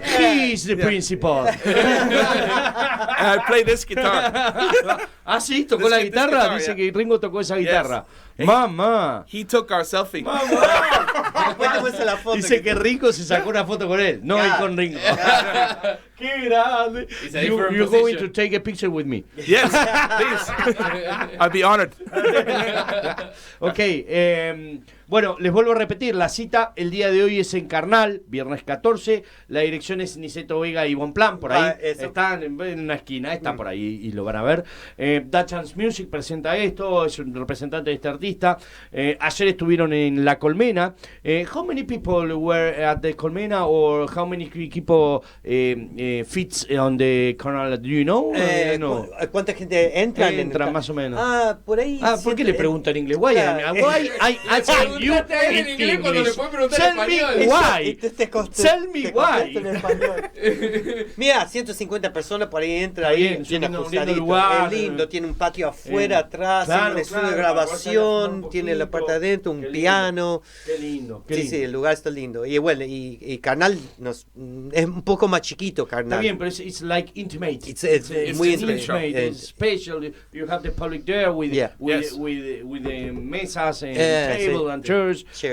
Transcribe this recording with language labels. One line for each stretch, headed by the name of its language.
English: He's the principal. I play this guitar.
Spanish: Ah, sí, tocó la guitarra. Dice que Ringo tocó esa guitarra.
English: Yes. Mamá. He took our selfie.
Spanish: Dice que Ringo se sacó una foto con él, no él con Ringo. ¡Qué grande!
English: You're going to take a picture with me. Yes, please. I'd be honored.
Spanish: Ok, bueno, les vuelvo a repetir, la cita el día de hoy es en Carnal, viernes 14, la dirección es Niceto Vega y Bonplan, por ahí, están en una esquina, está por ahí y lo van a ver. Dutchman's Music presenta esto, es un representante de este artista. Ayer estuvieron en La Colmena.
English: How many people were at the Colmena, or how many people fits on the Carnal, do you know?
Spanish: No. ¿Cuánta gente entra más o menos. Por ahí. ¿Por qué le preguntan en inglés?
English: Why I you
Spanish: en inglés cuando le puede preguntar en español.
English: Why? Tell me why.
Spanish: Mira, 150 personas por ahí entran. Bien, tiene un lindo lugar. Es lindo, tiene un patio afuera, atrás, tiene un estudio de grabación, tiene la parte adentro, un piano. Qué lindo. Sí, el lugar está lindo. Y bueno, y Carnal es un poco más chiquito, Carnal. Está bien, pero
English: it's like intimate. It's muy intimate. It's special. You have the public there with the mesas and table and chairs,